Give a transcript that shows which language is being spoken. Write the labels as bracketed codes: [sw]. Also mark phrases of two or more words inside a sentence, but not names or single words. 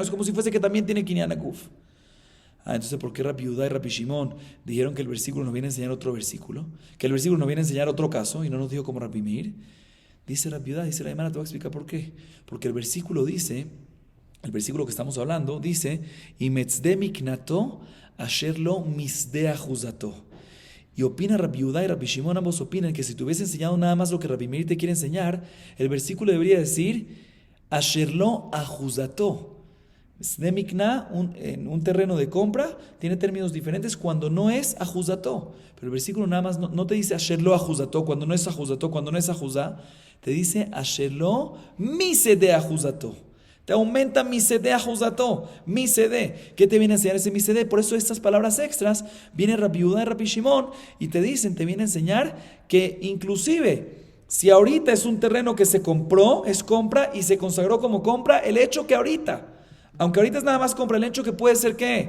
[es] Es como si fuese que también tiene [he] קנין הגוף. [es] Entonces, ¿por qué Rabbi Yehuda y Rabbi Shimon dijeron que el versículo nos viene a enseñar otro versículo? Que el versículo nos viene a enseñar otro caso y no nos dijo como Rabbi Meir. Dice Rabbi Yehuda, dice la Gemara, te voy a explicar por qué. Porque el versículo dice, el versículo que estamos hablando, dice, [he] אם משדה מקנתו אשר לא משדה אחוזתו. [es] Y opina Rabbi Yehuda y Rabbi Shimon, ambos opinan que si te hubiese enseñado nada más lo que Rabbi Meir te quiere enseñar, el versículo debería decir, [he] אשר לא אחוזתו. שדה מקנה, [es] en un terreno de compra, tiene términos diferentes cuando no es ajuzató. Pero el versículo nada más no te dice [he] אשר לא אחוזתו, [es] cuando no es ajuzató, cuando no es ajuzá, te dice [he] אשר לא משדה אחוזתו. [es] Te aumenta [he] משדה אחוזתו, [es] misede. ¿Qué te viene a enseñar ese misede? Por eso estas palabras extras, viene Rabbi Yehuda y Rabbi Shimon y te dicen, te viene a enseñar que inclusive si ahorita es un terreno que se compró, es compra y se consagró como compra, el hecho que ahorita, aunque ahorita es nada más compra, el hecho que puede ser ¿qué?